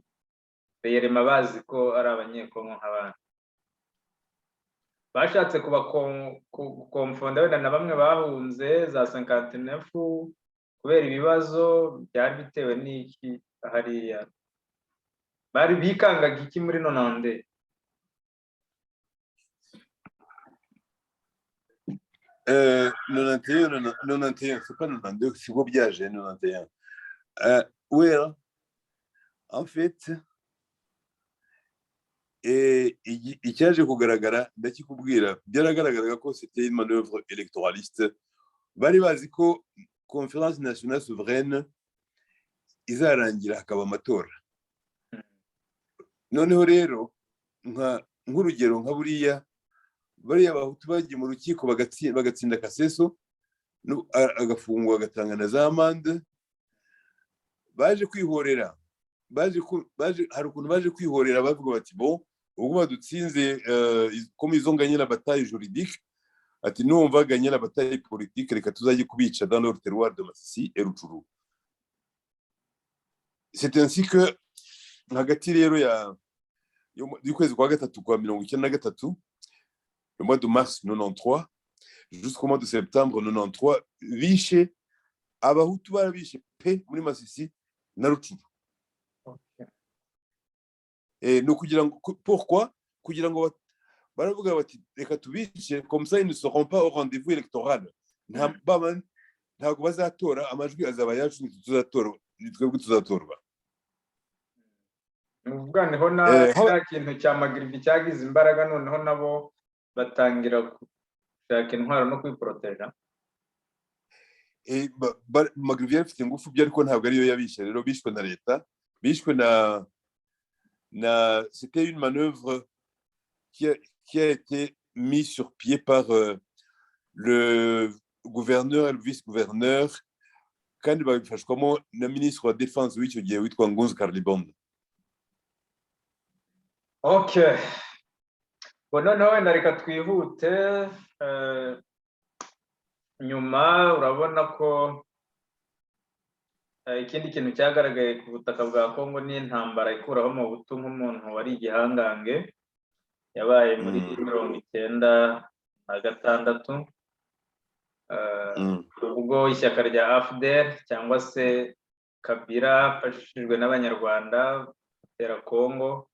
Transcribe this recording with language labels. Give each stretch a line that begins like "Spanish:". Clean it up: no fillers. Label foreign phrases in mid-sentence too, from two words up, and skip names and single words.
Kinyarwanda: Beyerema bazi ko ari abanyekongo nk'abandi, bashatse kubakonfonda wenda na bamwe bahunze za 59 kubera ibibazo byari bitewe n'iki hariya? Bari bikangaga iki muri 90?
French: Euh, 91, c'est pas 92, c'est quoi byaje 91. Ouais, en fait,
Kinyarwanda: icyaje kugaragara ndakikubwira, byaragaragaraga ko
French: c'était une manœuvre électoraliste.
Kinyarwanda: Bari bazi ko
French: conférence nationale souveraine
Kinyarwanda: izarangira hakaba amatora. Noneho rero nk'urugero nka buriya bariya abahutu bagiye mu rukiko bagatsinda Kaseso agafungwa agatanga na za amande, baje kwihorera, hari ukuntu baje kwihorera bavuga bati bon ubwo badutsinze
French: comme ils ont gagné la bataille juridique,
Kinyarwanda: ati
French: nous on va gagner la bataille politique,
Kinyarwanda: reka tuzajye kubica
French: dans leur terroir de Masisi et Ruchuru. C'est ainsi que
Kinyarwanda: hagati rero y'ukwezi kwa gatatu kwa 1993,
French: le mois de mars 93 jusqu'au mois de septembre 93,
Kinyarwanda: bishe abahutu barabishe pe muri Masisi na Ruchuru.
French: Et
Kinyarwanda: no kugira ngo
French: pourquoi
Kinyarwanda: kugira ngo baravuga bati reka tubice
French: comme ça ils ne seront pas au rendez-vous électoral.
Kinyarwanda: Ntabwo bazatora, amajwi azaba yacu twebwe tuzatorwa. Nuvuga niho na kintu cya Magribi cyagize imbaraga, noneho nabo batangira gushaka intwaro no kwiproteja. Magribi afite ingufu byo ariko ntabwo ariyo yabishe, rero bishwe na leta, bishwe na
French: c'était une manœuvre qui a été mis sur pied par le gouverneur et le vice-gouverneur
Kinyarwanda: kandi babifashwamo na ministre wa défense w'icyo gihe witwa Ngunzi Karlibondo. Okay, bo noneho wenda reka twihute. Nyuma urabona ko ikindi kintu cyagaragaye ku butaka bwa Kongo ni intambara ikuraho mu butu nk'umuntu wari igihangange yabaye muri 1996 ubwo ishyaka rya AFDL cyangwa se Kabila afashijwe n'abanyarwanda gutera Kongo.